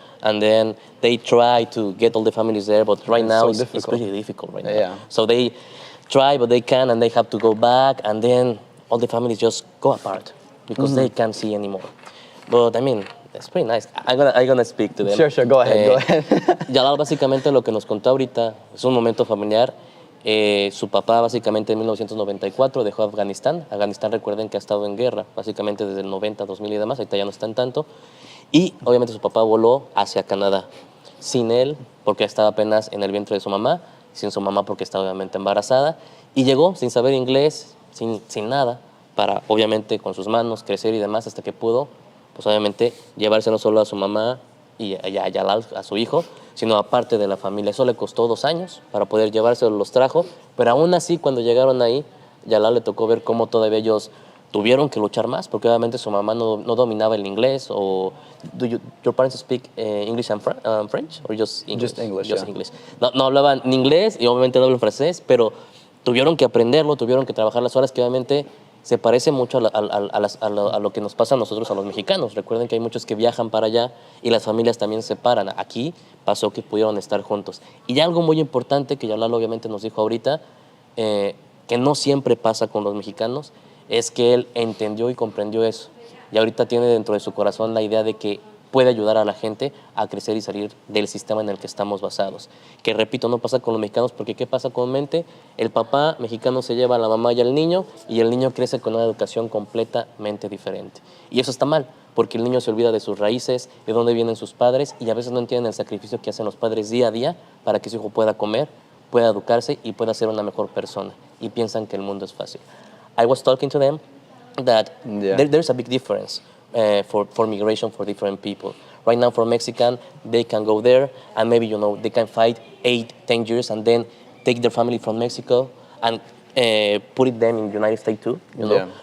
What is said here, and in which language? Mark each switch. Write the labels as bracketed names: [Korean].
[English] And then they try to get all the families there, but right now it's pretty difficult right now. Yeah. So they try, but they can, and they have to go back, and then all the families just go apart because they can't see anymore. But I mean, it's pretty nice. I'm gonna speak to them. Sure, go ahead. [Spanish] Yalal básicamente lo que nos contó ahorita es un momento familiar. Su papá básicamente en 1994 dejó Afganistán. Afganistán, recuerden que ha estado en guerra básicamente desde el 90, 2000 y demás, ahorita ya no están tanto. Y obviamente su papá voló hacia Canadá. Sin él, porque estaba apenas en el vientre de su mamá, sin su mamá porque estaba obviamente embarazada. Y llegó sin saber inglés, sin nada, para obviamente con sus manos crecer y demás hasta que pudo, pues obviamente llevarse no solo a su mamá y a Yalal, a su hijo, sino a parte de la familia. Eso le costó 2 años para poder llevárselo, los trajo, pero aún así cuando llegaron ahí, Yalal le tocó ver cómo todavía ellos tuvieron que luchar más, porque obviamente su mamá no dominaba el inglés. [English] O your parents speak English and French, or just English? Just English, Just yeah. English. [Spanish] No hablaban ni inglés y obviamente no hablan francés, pero tuvieron que aprenderlo, tuvieron que trabajar las horas, que obviamente se parece mucho a lo que nos pasa a nosotros, a los mexicanos. Recuerden que hay muchos que viajan para allá y las familias también se separan. Aquí pasó que pudieron estar juntos. Y algo muy importante que Yalal obviamente nos dijo ahorita, que no siempre pasa con los mexicanos, es que él entendió y comprendió eso. Y ahorita tiene dentro de su corazón la idea de que puede ayudar a la gente a crecer y salir del sistema en el que estamos basados. Que repito, no pasa con los mexicanos, porque ¿qué pasa comúnmente? El papá mexicano se lleva a la mamá y al niño, y el niño crece con una educación completamente diferente. Y eso está mal, porque el niño se olvida de sus raíces, de dónde vienen sus padres, y a veces no entienden el sacrificio que hacen los padres día a día para que su hijo pueda comer, pueda educarse y pueda ser una mejor persona. Y piensan que el mundo es fácil. [English] I was talking to them that there's a big difference for migration for different people. Right now, for Mexican, they can go there and maybe, you know, they can fight 8, 10 years and then take their family from Mexico and put it them in the United States too, you know.